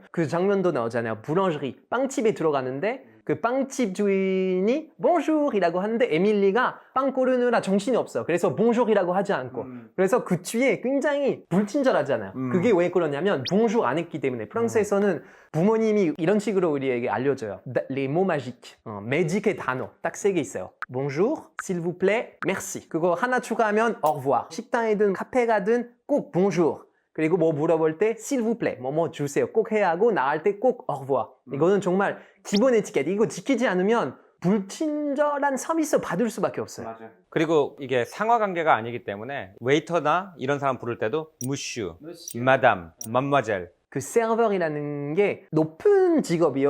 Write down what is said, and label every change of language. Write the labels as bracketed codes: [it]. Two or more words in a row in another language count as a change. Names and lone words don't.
[ko] 그 장면도 나오잖아요. boulangerie, 빵집에 들어가는데 그 빵집 주인이 bonjour이라고 하는데 에밀리가 빵 고르느라 정신이 없어. 그래서 bonjour이라고 하지 않고 그래서 그 뒤에 굉장히 불친절하잖아요. 그게 왜 그러냐면 bonjour 안 했기 때문에 프랑스에서는 부모님이 이런 식으로 우리에게 알려줘요. [fr] les mots magiques, [ko] 매직의 단어 딱 3개 있어요. [fr] bonjour, s'il vous plaît, merci. [ko] 그거 하나 추가하면 [fr] au revoir. [ko] 식당이든 카페 가든 꼭 bonjour. 그리고 뭐 물어볼 때 [fr] s'il vous plaît, [ko] 뭐 주세요. 꼭 해야 하고 나갈 때 꼭 [fr] au revoir. [ko] 이거는 정말 기본 에티켓. 이거 지키지 않으면 불친절한 서비스 받을 수밖에 없어요. 맞아요. 그리고 이게 상하관계가 아니기 때문에 웨이터나 이런 사람 부를 때도 [fr] monsieur, madame, mademoiselle [ko] 그 서버이라는 게 높은 직업이에요.